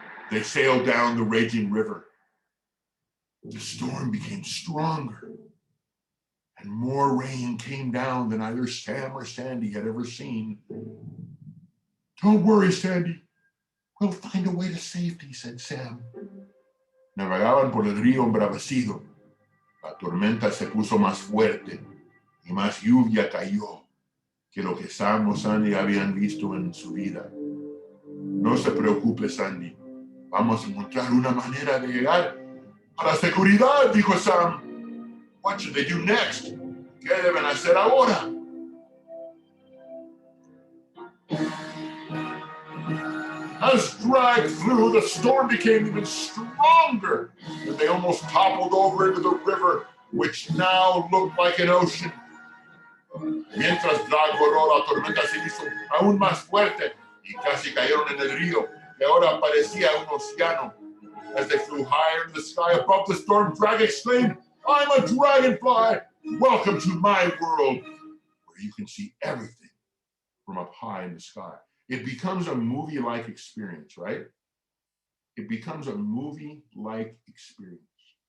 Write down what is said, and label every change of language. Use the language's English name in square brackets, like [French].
[English] They sailed down the raging river. The storm became stronger, and more rain came down than either Sam or Sandy had ever seen. Don't worry, Sandy. We'll find a way to safety, said Sam. [Spanish] Navegaban por el río embravecido. La tormenta se puso más fuerte y más lluvia cayó que lo que Sam o Sandy habían visto en su vida. No se preocupe, Sandy. Vamos a encontrar una manera de llegar a la seguridad, dijo Sam. [English] What should they do next? [Spanish] ¿Qué deben hacer ahora? [English] As drag flew, the storm became even stronger, and they almost toppled over into the river, which now looked like an ocean. [Spanish] Mientras drag voló, la tormenta se hizo aún más fuerte y casi cayeron en el río, que ahora parecía un océano. [English] As they flew higher in the sky above the storm, Drag exclaimed, "I'm a dragonfly! Welcome to my world, where you can see everything from up high in the sky." It becomes a movie-like experience, right? It becomes a movie-like experience.